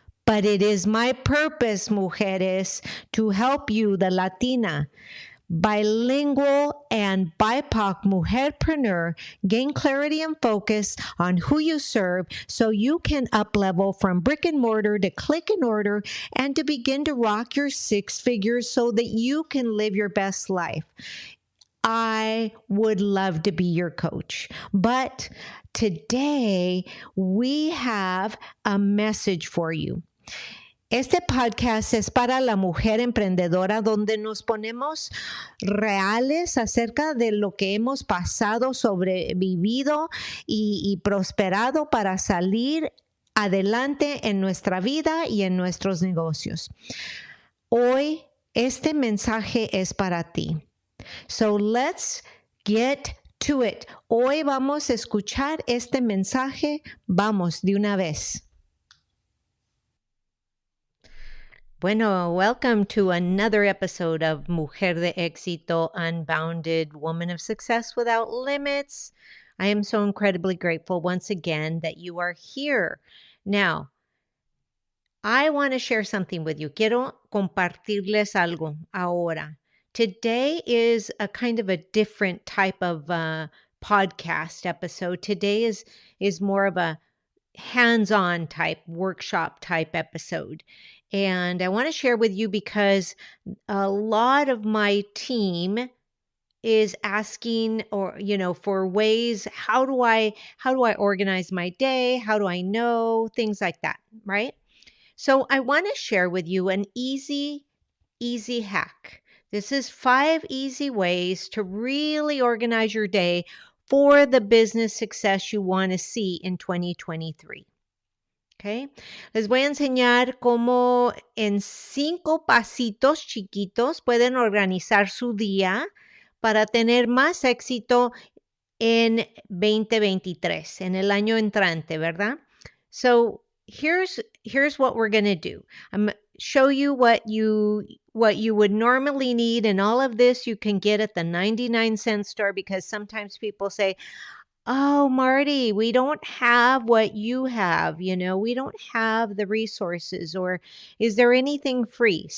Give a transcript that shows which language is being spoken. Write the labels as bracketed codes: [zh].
[en] But it is my purpose, mujeres, to help you, the Latina, bilingual and BIPOC mujerpreneur, gain clarity and focus on who you serve so you can up-level from brick and mortar to click and order and to begin to rock your six figures so that you can live your best life. I would love to be your coach, but today we have a message for you. [es] Este podcast es para la mujer emprendedora donde nos ponemos reales acerca de lo que hemos pasado, sobrevivido y prosperado para salir adelante en nuestra vida y en nuestros negocios. Hoy este mensaje es para ti. [en] So let's get to it. [es] Hoy vamos a escuchar este mensaje. Vamos de una vez. [en] Bueno, welcome to another episode of Mujer de Éxito Unbounded, Woman of Success Without Limits. I am so incredibly grateful once again that you are here. Now, I want to share something with you. [es] Quiero compartirles algo ahora. [en] Today is a kind of a different type of podcast episode. Today is more of a hands-on type, workshop type episode. And I want to share with you because a lot of my team is asking for ways, how do I organize my day? How do I know? Things like that, right? So I want to share with you an easy hack. This is 5 easy ways to really organize your day for the business success you want to see in 2023. Okay. [es] Les voy a enseñar cómo en 5 pasitos chiquitos pueden organizar su día para tener más éxito en 2023, en el año entrante, ¿verdad? [en] So here's what we're going to do. I'm going to show you what you would normally need, and all of this you can get at the 99-cent store, because sometimes people say, oh, Marty, we don't have what you have, we don't have the resources, or is there anything free?